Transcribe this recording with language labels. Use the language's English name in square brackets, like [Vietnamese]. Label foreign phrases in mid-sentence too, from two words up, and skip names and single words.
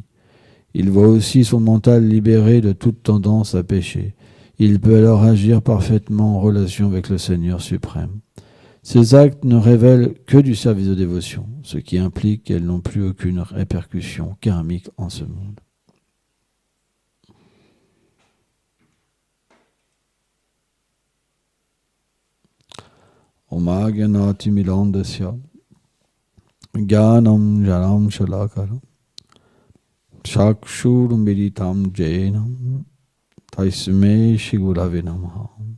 [French] Il voit aussi son mental libéré de toute tendance à pécher. Il peut alors agir parfaitement en relation avec le Seigneur suprême. Ces actes ne révèlent que du service de dévotion, ce qui implique qu'elles n'ont plus aucune répercussion karmique en ce monde. [Sanskrit] Om Gyanati Milandasya Gyanam Janam Shalakara Chakshur Meditam Jainam Taisme Shigurave Namaha.